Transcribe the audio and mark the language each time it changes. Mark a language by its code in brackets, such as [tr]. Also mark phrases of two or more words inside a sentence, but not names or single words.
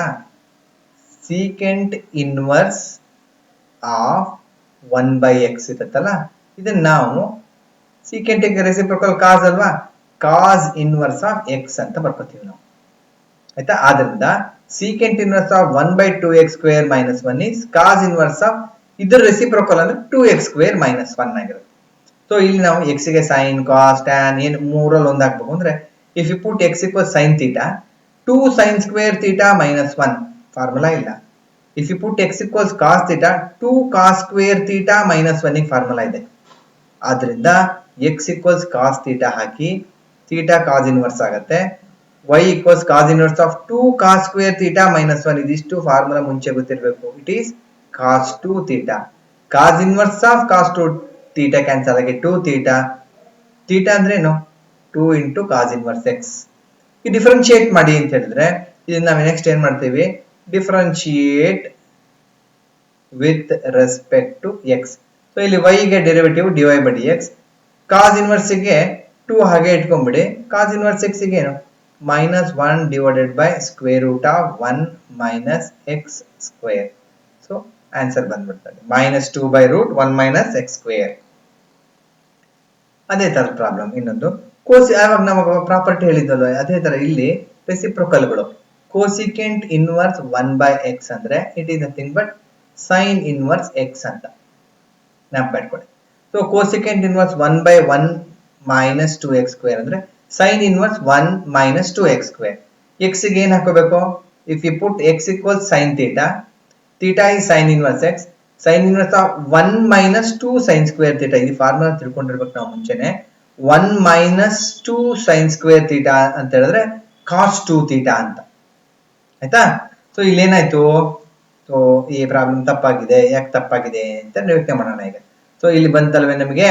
[en] secant inverse of 1 by x [kn] ಇರುತ್ತಲ್ಲ, ಇದನ್ನ ನಾವು [en] secant ಗೆ ರೆಸಿಪ್ರೊಕಲ್ cos ಅಲ್ವಾ, cos inverse of x [kn] ಅಂತ ಬರ್ಕೋತೀವಿ ನಾವು. ಆಯ್ತಾ? ಆದ್ರಿಂದ [en] secant inverse of 1 by 2x square minus 1 is cos inverse of [kn] ಇದರ ರೆಸಿಪ್ರೊಕಲ್ ಅಂದ್ರೆ [en] 2x square minus 1 ಆಗಿರುತ್ತೆ. [kn] ಸೊ ಇಲ್ಲಿ ನಾವು x ಗೆ [en] sin cos tan [kn] ಏನು ಮೂರಲ್ಲಿ ಒಂದು ಹಾಕ್ಬೇಕು ಅಂದ್ರೆ, [en] if you put x equals sin theta, 2 sin square theta minus 1 [kn] ಫಾರ್ಮುಲಾ ಇಲ್ಲ. [en] if you put x equals cos theta, 2 cos square theta minus 1 [kn] ಗೆ ಫಾರ್ಮುಲಾ ಇದೆ. [en] ಆದ್ರಿಂದ x equals cos theta ಹಾಕಿ theta cos inverse ಆಗುತ್ತೆ. y equals cos inverse of 2 cos square theta minus 1 [kn] ಇದಿಷ್ಟು ಫಾರ್ಮುಲಾ ಮುಂಚೆ ಗೊತ್ತಿರಬೇಕು. [en] it is cos 2 theta. cos inverse of cos 2 theta [kn] ಕ್ಯಾನ್ಸಲ್ ಆಗಿ [en] 2 theta. theta [kn] ಅಂದ್ರೆ ಏನು? [en] 2 into cos inverse x. [kn] ಈ ಡಿಫರೆನ್ಶಿಯೇಟ್ ಮಾಡಿ ಅಂತ ಹೇಳಿದ್ರೆ ಇದನ್ನ ನಾವು ನೆಕ್ಸ್ಟ್ ಏನ್ ಮಾಡ್ತೀವಿ? [en] differentiate with respect to x. [kn] ಸೊ ಇಲ್ಲಿ y ಗೆ ಡೆರಿವೇಟಿವ್ [en] dy by dx, cos inverse [kn] ಗೆ 2 ಹಾಗೆ ಇಟ್ಕೊಂಡ್ಬಿಡಿ. [en] cos inverse x [kn] ಗೆ ಏನು? [en] minus 1 divided by square root of 1 minus x square. so answer ಬಂದ್ಬಿಡ್ತದೆ minus 2 by root 1 minus x square. [kn] ಅದೇ ತರ ಪ್ರಾಬ್ಲಮ್ ಇನ್ನೊಂದು ಕೋಸಿ. ಆವಾಗ ನಮಗೆ ಪ್ರಾಪರ್ಟಿ ಹೇಳಿದ್ವಲ್ವ, ಅದೇ ತರ ಇಲ್ಲಿ ರೆಸಿಪ್ರೊಕಲ್ಗಳು. [en] cosecant inverse 1 by x [kn] ಅಂದ್ರೆ [en] it is nothing but sine inverse x [kn] ಅಂತ ನೆನಪಿಟ್ಕೊಳ್ಳಿ. [en] so cosecant inverse 1 by 1 minus 2x square ಅಂದ್ರೆ sine inverse 1 minus 2x square. [kn] x ಗೆ ಏನ್ ಹಾಕೋಬೇಕು? [en] if you put x equals sin theta, theta is sin inverse x, sin inverse of 1 minus 2 sin square theta. [kn] ಇದು ಫಾರ್ಮುಲಾ ತಿಳ್ಕೊಂಡಿರ್ಬೇಕು ನಾವು ಮುಂಚೆನೆ. [en] 1 minus 2 sin square theta [kn] ಅಂತ ಹೇಳಿದ್ರೆ [en] cos 2 theta [kn] ಅಂತ. ಆಯ್ತಾ? ಸೊ ಇಲ್ಲೇನಾಯ್ತು? ಸೊ ಈ ಪ್ರಾಬ್ಲಮ್ ತಪ್ಪಾಗಿದೆ. ಯಾಕೆ ತಪ್ಪಾಗಿದೆ ಅಂತ ಯೋಚನೆ ಮಾಡೋಣ ಈಗ. ಸೊ ಇಲ್ಲಿ ಬಂತಲ್ವೇ ನಮಗೆ?